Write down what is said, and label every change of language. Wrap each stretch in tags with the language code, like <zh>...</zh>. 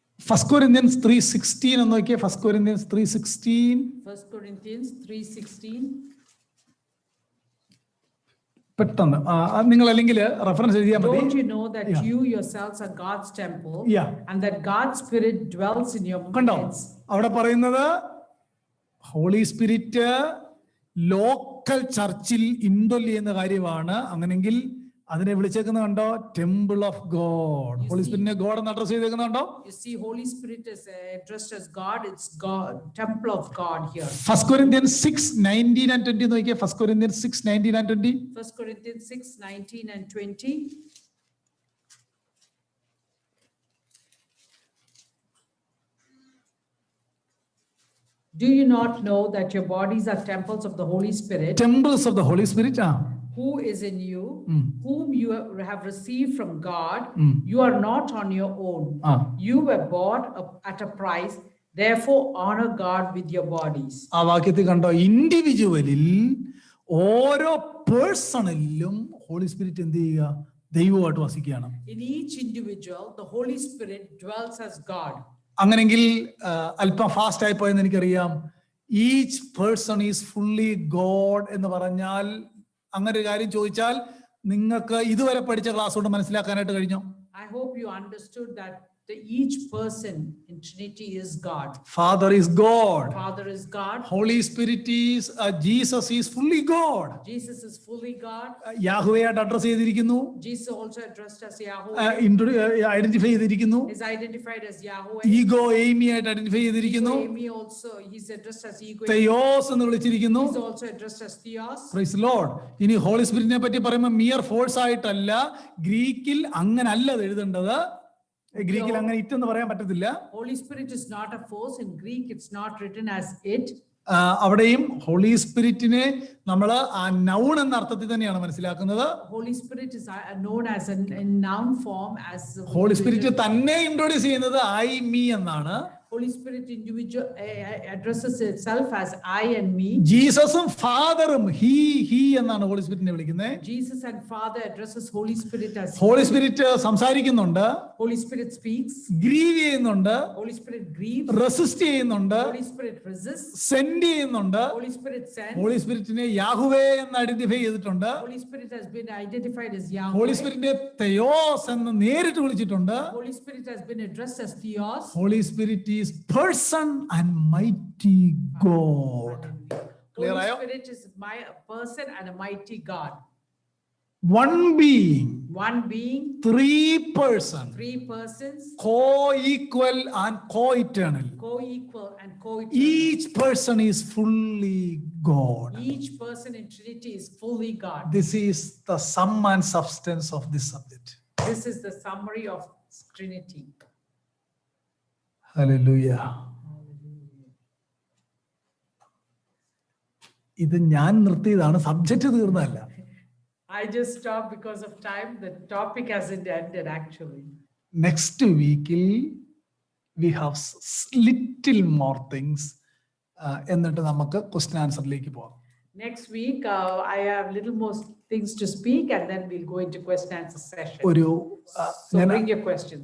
<en>1 Corinthians 3:16 എന്ന് നോക്കിയേ. 1 Corinthians 3:16. 1 Corinthians 3:16.</en> <ml>പെട്ടെന്ന് നിങ്ങൾ അല്ലെങ്കിൽ റെഫറൻസ് എഴുതിയാൽ മതി.</ml> <en>Don't you know that you yourselves are God's temple and that God's Spirit dwells in your midst?</en> <ml>അവിടെ പറയുന്നത് ഹോളി സ്പിരിറ്റ് ലോക്കൽ ചർച്ചിൽ ഇൻഡ്വെൽ ചെയ്യുന്ന കാര്യമാണ്. അങ്ങനെങ്കിൽ അതിനെ വിളിച്ചേക്കുന്നത് കണ്ടോ?</ml> <en>Temple of God.</en> <ml>Holy സ്പിരിറ്റിനെ God എന്ന് address ചെയ്തേക്കുന്നുണ്ടോ?</ml> <en>You see, Holy Spirit is addressed as God. It's God, temple of God here. 1 Corinthians 6:19 and 20 നോക്കിയേ. 1 Corinthians 6:19 and 20. 1 Corinthians 6:19 and 20. Do you not know that your bodies are temples of the Holy Spirit? Temples of the Holy Spirit. Who is in you, whom you have received from God? You are not on your own. You were bought at a price. Therefore, honor God with your bodies.</en> <ml>ആ വാക്യത്തിൽ കണ്ടോ? ഇൻഡിവിജ്വലിൽ ഓരോ പേഴ്സണിലും holy spirit എന്ത് ചെയ്യുക? ദൈവമായിട്ട് വസിക്കുകയാണ്.</ml> <en>In each individual, the Holy Spirit dwells as God.</en> <ml>അങ്ങനെങ്കിൽ അല്പം fast ആയി പോയെന്ന് എനിക്കറിയാം.</ml> <en>each person is fully God</en> <ml>എന്ന് പറഞ്ഞാൽ, അങ്ങനെ ഒരു കാര്യം ചോദിച്ചാൽ നിങ്ങൾക്ക് ഇതുവരെ പഠിച്ച ക്ലാസ് കൊണ്ട് മനസ്സിലാക്കാനായിട്ട് കഴിഞ്ഞോ?</ml> <en>I hope you understood that each person in Trinity is God. Father is God. Father is God. Holy Spirit is Jesus is fully God. Jesus is fully God.</en> <ml>Yahweh ആയിട്ട് അഡ്രസ് ചെയ്തിരിക്കുന്നു.</ml> <en>Jesus also addressed as Yahweh.</en> <ml>Identify ചെയ്തിരിക്കുന്നു.</ml> <en>Is identified as Yahweh.</en> <ml>Ego Amy ആയിട്ട് identify ചെയ്തിരിക്കുന്നു.</ml> <en>Ego also he's addressed as ego.</en> <ml>Theos എന്ന് വിളിച്ചിരിക്കുന്നു.</ml> <en>He's also addressed as Theos. Praise the Lord.</en> <ml>ഇനി holy സ്പിരിറ്റിനെ പറ്റി പറയുമ്പോൾ mere force ആയിട്ടല്ല, ഗ്രീക്കിൽ അങ്ങനല്ല എഴുതേണ്ടത്. ഗ്രീക്കിൽ അങ്ങനെ ഇറ്റ് എന്ന് പറയാൻ പറ്റത്തില്ല.</ml> <en>Holy Spirit is not a force. In Greek it's not written as it.</en> <ml>അവിടെയും ഹോളി സ്പിരിറ്റിനെ നമ്മൾ ആ നൗൺ എന്ന അർത്ഥത്തിൽ തന്നെയാണ് മനസ്സിലാക്കുന്നത്.</ml> <en>Holy Spirit is known as in noun form as</en> <ml>holy spirit തന്നെ ഇൻട്രോഡ്യൂസ് ചെയ്യുന്നത് ഐ മീ എന്നാണ്.</ml> <en>Holy Spirit individual addresses itself as I and me.</en> <ml>ജീസസും ഫാദറും he എന്നാണ് ഹോളി സ്പിരിറ്റിനെ വിളിക്കുന്നത്.</ml> <en>Jesus and Father addresses Holy Spirit as</en> <ml>holy spirit സംസാരിക്കുന്നുണ്ട്,</ml> <en>Holy Spirit speaks.</en> <ml>Grieve ചെയ്യുന്നുണ്ട്,</ml> <en>Holy Spirit grieves.</en> <ml>Resist ചെയ്യുന്നുണ്ട്,</ml> <en>Holy Spirit resists.</en> <ml>Send ചെയ്യുന്നുണ്ട്.</ml> <en>Holy Spirit sends.</en> <ml>Holy സ്പിരിറ്റിനെ യാഹുവേ എന്ന് identify ചെയ്തിട്ടുണ്ട്.</ml> <en>Holy Spirit has been identified as</en> <ml>holy</ml> <en>Yahweh.</en> <ml>സ്പിരിറ്റിനെ തെയോസ് എന്ന് നേരിട്ട് വിളിച്ചിട്ടുണ്ട്.</ml> <en>Holy Spirit has been addressed as Theos. Holy spirit is person and mighty God. Clear Holy</en> <ml>ആയോ?</ml> <en>Spirit is my person and a mighty God. One being, One being, three person, three persons, co-equal and co-eternal. co-equal and co-eternal. Each person is fully God. Each person in Trinity is fully God. This is the sum and substance of this subject. This is the summary of Trinity. Hallelujah.</en> <ml>ഇത് ഞാൻ നിർത്തിയതാണ്, subject തീർന്നല്ല.</ml> <en>I just stopped because of time. The topic hasn't ended actually. Next week we have little more things.</en> <ml>എന്നിട്ട് നമുക്ക് question ആൻസറിലേക്ക് പോകാം.</ml> <en>Next week, I have little more things to speak and then we'll go into question answer session.</en> <ml>ഒരു</ml> <en>So bring your questions.</en>